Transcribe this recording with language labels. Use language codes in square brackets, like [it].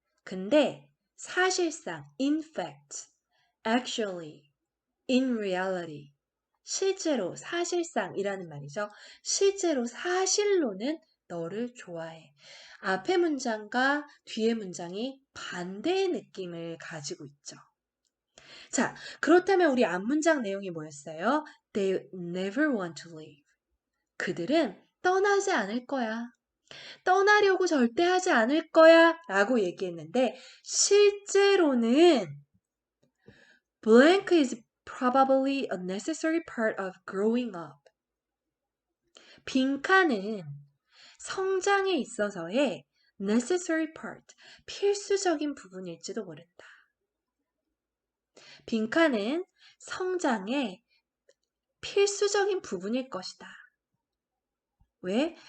[ko] 근데 사실상 [en] in fact, actually, in reality, [ko] 실제로 사실상이라는 말이죠. 실제로 사실로는 너를 좋아해. 앞의 문장과 뒤의 문장이 반대의 느낌을 가지고 있죠. 자, 그렇다면 우리 앞문장 내용이 뭐였어요? [en] They never want to leave. [ko] 그들은 떠나지 않을 거야. 떠나려고 절대 하지 않을 거야 라고 얘기했는데 실제로는 [en] blank is probably a necessary part of growing up. [ko] 빈칸은 성장에 있어서의 [en] necessary part, [ko] 필수적인 부분일지도 모른다. 빈칸은 성장의 필수적인 부분일 것이다. 왜?